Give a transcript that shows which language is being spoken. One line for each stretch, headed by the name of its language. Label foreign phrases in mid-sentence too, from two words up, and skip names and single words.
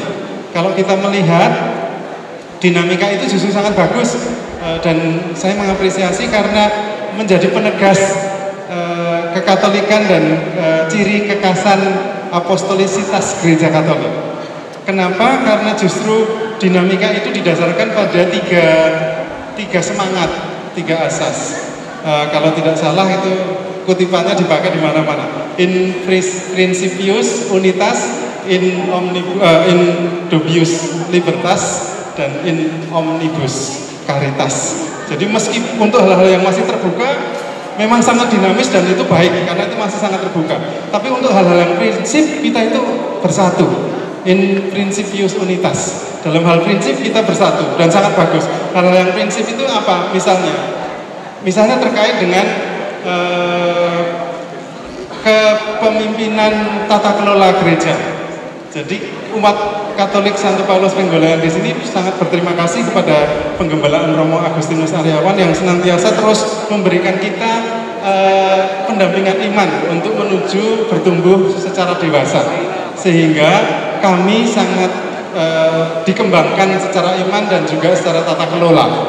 Indonesian: Kalau kita melihat dinamika itu justru sangat bagus, dan saya mengapresiasi karena menjadi penegas kekatolikan dan ciri kekasan apostolisitas Gereja Katolik. Kenapa? Karena justru dinamika itu didasarkan pada tiga semangat, tiga asas. Kalau tidak salah itu kutipannya dipakai di mana-mana.
Latin: In principius unitas, in dubius libertas, dan in omnibus caritas.
Indonesian: Jadi meski untuk hal-hal yang masih terbuka memang sangat dinamis dan itu baik karena itu masih sangat terbuka. Tapi untuk hal-hal yang prinsip kita itu bersatu.
Latin: In principius unitas.
Indonesian: Dalam hal prinsip kita bersatu dan sangat bagus. Hal-hal yang prinsip itu apa? Misalnya terkait dengan kepemimpinan tata kelola gereja. Jadi umat Katolik Santo Paulus Penggolayan di sini sangat berterima kasih kepada penggembalaan Romo Agustinus Aryawan yang senantiasa terus memberikan kita pendampingan iman untuk menuju bertumbuh secara dewasa, sehingga kami sangat dikembangkan secara iman dan juga secara tata kelola.